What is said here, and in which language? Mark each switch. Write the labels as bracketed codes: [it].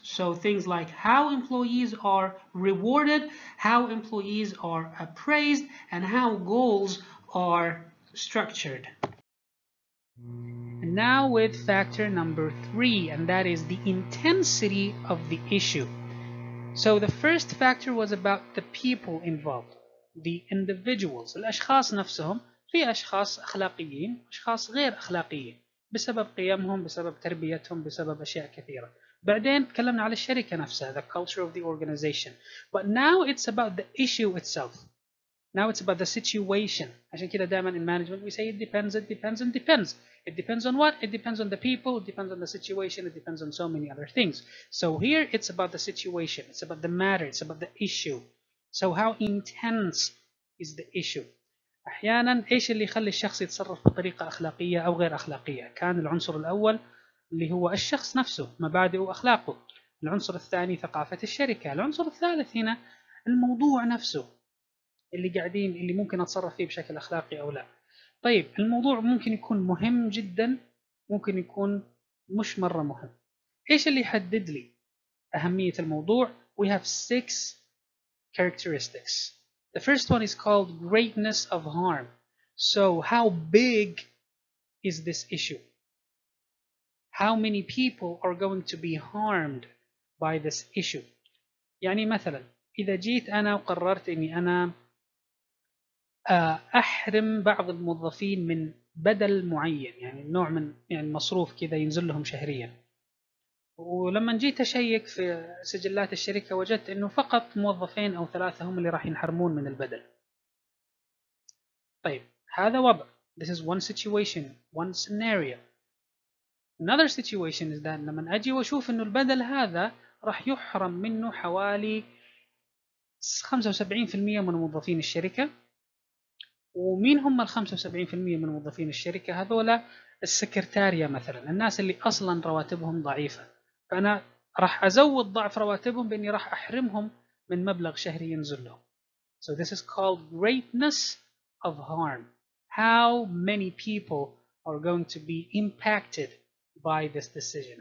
[en] So things like how employees are rewarded, how employees are appraised, and how goals are structured. And now with factor number 3, and that is the intensity of the issue. So the first factor was about the people involved, the individuals. [ar] الأشخاص نفسهم، في أشخاص أخلاقيين، أشخاص غير أخلاقيين بسبب قيمهم، بسبب تربيتهم، بسبب أشياء كثيرة. بعدين تكلمنا على الشركة نفسها, [en] the culture of the organization. But now it's about the issue itself. Now it's about the situation. [ar] عشان كده دائما [en] in management we say it depends, it depends, and depends. It depends on what? It depends on the people, it depends on the situation, it depends on so many other things. So here it's about the situation, it's about the matter, it's about the issue. So how intense is the issue? [ar] أحيانا إيش اللي يخلي الشخص يتصرف بطريقة أخلاقية أو غير أخلاقية؟ كان العنصر الأول اللي هو الشخص نفسه، مبادئه وأخلاقه. العنصر الثاني ثقافة الشركة. العنصر الثالث هنا الموضوع نفسه اللي ممكن أتصرف فيه بشكل أخلاقي أو لا. طيب الموضوع ممكن يكون مهم جدا، ممكن يكون مش مرة مهم. إيش اللي يحدد لي أهمية الموضوع؟ [en] We have 6 characteristics. The first one is called greatness of harm. So how big is this issue? How many people are going to be harmed by this issue? [ar] يعني مثلا إذا جيت أنا وقررت إني أنا أحرم بعض الموظفين من بدل معين، يعني نوع من مصروف كذا ينزل لهم شهريا، ولما جيت أشيك في سجلات الشركة وجدت أنه فقط موظفين أو 3 هم اللي راح ينحرمون من البدل. طيب هذا وضع. [en] This is one situation, one scenario. Another situation is that [ar] لما أجي وأشوف أنه البدل هذا راح يحرم منه حوالي 75% من موظفين الشركة. ومين هم ال 75% من موظفين الشركة؟ هذولا السكرتارية مثلا، الناس اللي أصلا رواتبهم ضعيفة، فأنا راح أزود ضعف رواتبهم بإني راح أحرمهم من مبلغ شهري ينزل لهم. [en] So this is called greatness of harm. How many people are going to be impacted by this decision?